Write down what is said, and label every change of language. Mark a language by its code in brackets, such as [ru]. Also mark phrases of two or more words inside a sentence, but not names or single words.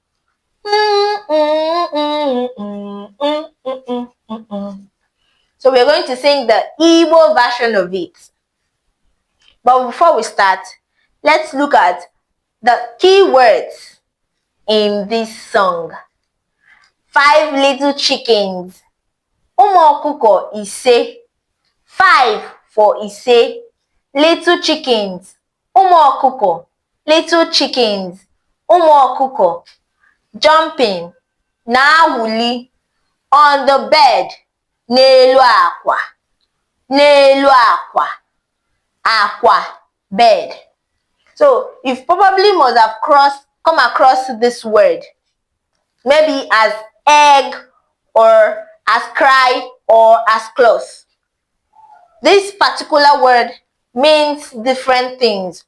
[en] So we're going to sing the Igbo version of it. But before we start, let's look at the key words in this song. 5 little chickens. [ig] Ụmụ ọkụkọ ise. [en] 5 for ise. Little chickens. [ig] Ụmụ ọkụkọ. [en] Little chickens. [ig] Ụmụ ọkụkọ. Jumping. Na-awụli. [en] On the bed. [ig] N'elu akwa. N'elu akwa. Akwa. [en] Bed. So you probably must have come across this word. Maybe as egg, or as cry, or as close. This particular word means different things.